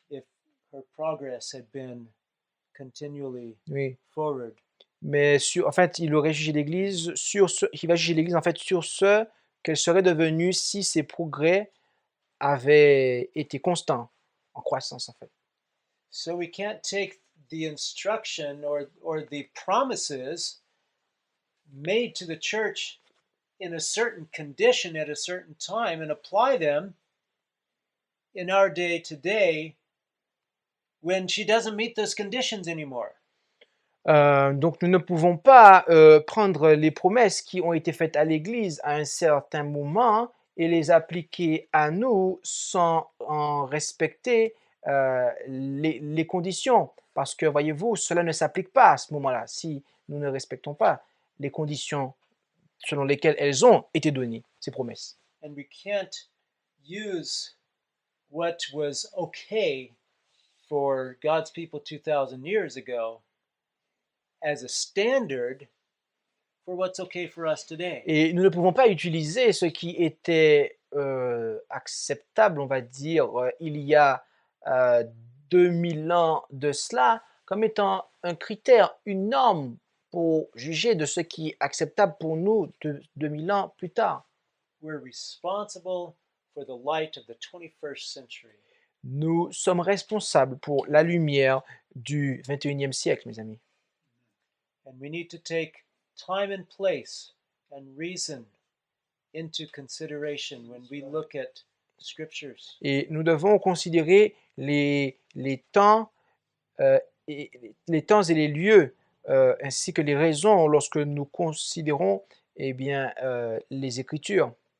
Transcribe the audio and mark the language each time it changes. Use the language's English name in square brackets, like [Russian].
[English] if her progress had been continually [French] Oui. [English] forward. [French] Mais en fait, il aurait jugé l'Église il va juger l'Église en fait sur ce qu'elle serait devenue si ses progrès avaient été constants, en croissance en fait. [English] So we can't take the instruction or the promises made to the church in a certain condition at a certain time and apply them in our day today when she doesn't meet those conditions anymore. [French] Donc nous ne pouvons pas prendre les promesses qui ont été faites à l'Église à un certain moment et les appliquer à nous sans en respecter les conditions. Parce que, voyez-vous, cela ne s'applique pas à ce moment-là si nous ne respectons pas les conditions selon lesquelles elles ont été données, ces promesses. [English] And we can't use what was okay for God's people 2,000 years ago as a standard for what's okay for us today. [French] Et nous ne pouvons pas utiliser ce qui était acceptable, on va dire, il y a 2000 ans de cela, comme étant un critère, une norme pour juger de ce qui est acceptable pour nous 2000 ans plus tard. [English] We're responsible for the light of the 21st century. [French] Nous sommes responsables pour la lumière du 21e siècle, mes amis. [English] And we need to take time and place and reason into consideration when we look at scriptures. [French] Et nous devons considérer les temps et les lieux ainsi que les raisons lorsque nous considérons les Écritures.